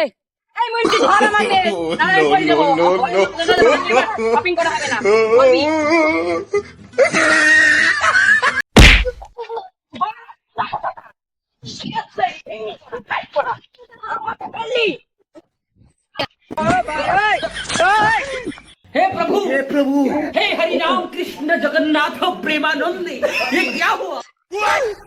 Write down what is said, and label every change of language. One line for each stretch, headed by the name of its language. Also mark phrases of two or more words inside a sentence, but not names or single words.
Bangla: এই হুইন্টি ধর আমাকে, নাহলে পড়ে যাবো। শপিং করা হবে না। বলবি? আমাকে বললি
Hindi: हे प्रभु हे हरि राम कृष्ण जगन्नाथ प्रेमानंद ये क्या हुआ